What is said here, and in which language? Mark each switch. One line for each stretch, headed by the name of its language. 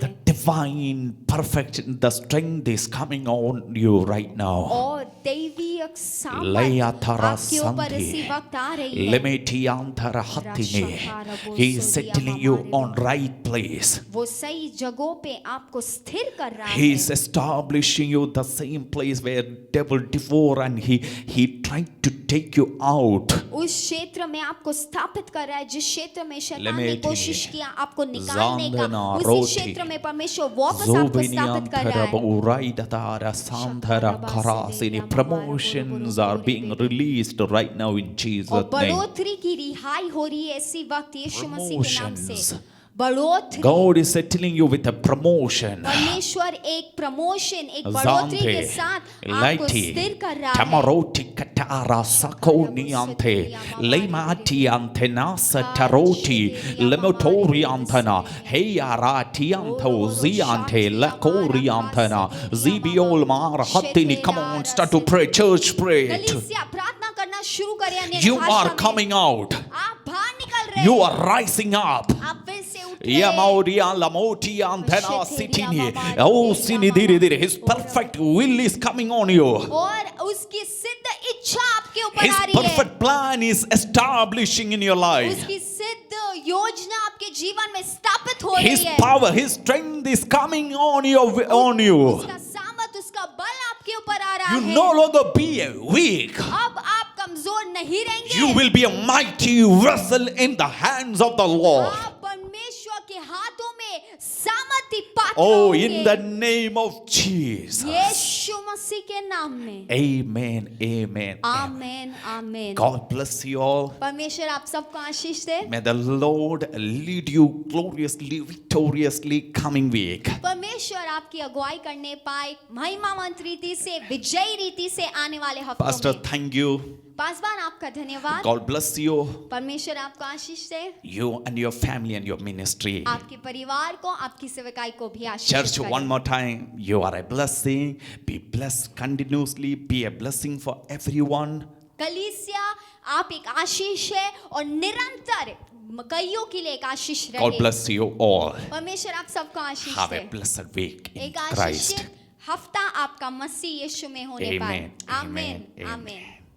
English: The
Hindi: है
English: divine perfection, the strength is coming on you right now.
Hindi: और दैवीय सामर्थ Leia Tara आपके ऊपर इसी Santi. वक्त आ रही है। Lemetiantara Hatini.
English: He is settling you on right place.
Hindi: वो सही जगहों पे आपको स्थिर कर रहा
English: He
Hindi: है।
English: is establishing you the same place where devil devoured and he tried to take you out.
Hindi: उस क्षेत्र में आपको स्थापित कर रहा है जिस क्षेत्र में शैतान ने Lemeti. कोशिश किया आपको निकालने का, Zandana उसी Roti. क्षेत्र में परमेश्वर वापस आपको स्थापित कर रहा Zobiniantara है। Uraidara Sandhara Karasini.
English: Promotions are being released right now in Jesus'
Hindi: और
English: name.
Hindi: बढ़ोतरी की रिहाई हो रही है इसी वक्त यीशु मसीह के नाम से।
English: Promotions.
Hindi: बढ़ोतरी,
English: God is settling you with a promotion.
Hindi: परमेश्वर एक प्रमोशन, एक बढ़ोतरी के Zante, साथ आपको Laiti, स्थिर कर रहा है। Tamaroti Katara Sakoniante, Lemati Antenasa Taroti, Lemotori Antana, Heyarati Antoziante, Lakori Antana, Zibiol Marhatini.
English: Come on, start to pray, church, pray.
Hindi: कलीसिया प्रार्थना करना शुरू करें अन्य
English: You
Hindi: भाषा
English: are
Hindi: में।
English: coming out,
Hindi: आप बाहर निकल रहे
English: you
Hindi: हैं।
English: are rising up.
Hindi: आप फिर से उठ रहे हैं। Yamauria Lamoti Antena Sitini. Oh, Sini Diri Diri.
English: His perfect will is coming on you.
Hindi: और उसकी सिद्ध इच्छा आपके ऊपर
English: His
Hindi: आ रही है।
English: perfect plan is establishing in your life.
Hindi: उसकी सिद्ध योजना आपके जीवन में स्थापित हो रही
English: His
Hindi: है।
English: power, His strength is coming on you.
Hindi: उसका सामर्थ, उसका बल आपके ऊपर आ रहा
English: You
Hindi: है।
English: no longer be weak.
Hindi: अब आप कमजोर नहीं रहेंगे।
English: You will be a mighty vessel in the hands of the Lord.
Hindi: आप परमेश्वर के हाथों में सामर्थी पात्र
English: Oh,
Hindi: होंगे।
English: in the name of Jesus.
Hindi: यीशु मसीह के नाम में।
English: Amen. Amen.
Hindi: Amen, amen.
English: God bless you all.
Hindi: परमेश्वर आप सबको आशीष दे।
English: May the Lord lead you gloriously, victoriously coming week.
Hindi: परमेश्वर आपकी अगुवाई करने पाए महिमावंत रीति से, विजयी रीति से आने वाले हफ्तों
English: Pastor,
Hindi: में।
English: thank you.
Hindi: पासवान आपका धन्यवाद।
English: God bless you.
Hindi: परमेश्वर आपको आशीष दे।
English: You and your family and your ministry.
Hindi: आपके परिवार को, आपकी सेवकाई को भी आशीष
English: Church,
Hindi: करे।
English: one more time. You are a blessing. Be blessed continuously. Be a blessing for everyone.
Hindi: कलीसिया आप एक आशीष है और निरंतर कईयों के लिए एक आशीष
English: God
Hindi: रहे।
English: bless you all.
Hindi: परमेश्वर आप सबको आशीष
English: Have
Hindi: दे।
English: a blessed week in
Hindi: एक
English: Christ.
Hindi: आशीषित हफ्ता आपका मसीह यीशु में होने पाए।
English: Amen.
Hindi: आमेन,
English: Amen.
Hindi: आमेन।